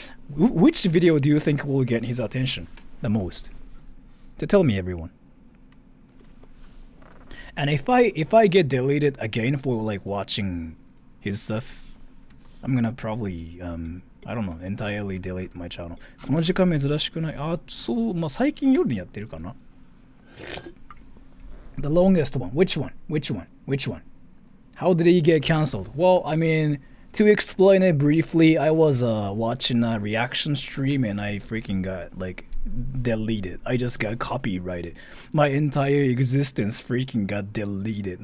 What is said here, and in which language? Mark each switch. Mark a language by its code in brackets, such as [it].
[en] Which video do you think will get his attention the most? To tell me, everyone. And if I get deleted again for like watching his stuff, I'm gonna probably I don't know, entirely delete my channel. [ja] この時間珍しくない？あ、そう、まあ最近夜にやってるかな。 [en] The longest one. Which one? Which one? Which one? How did he get cancelled? Well, I mean, to explain it briefly, I was watching a reaction stream and I freaking got like deleted. I just got copyrighted. My entire existence freaking got deleted.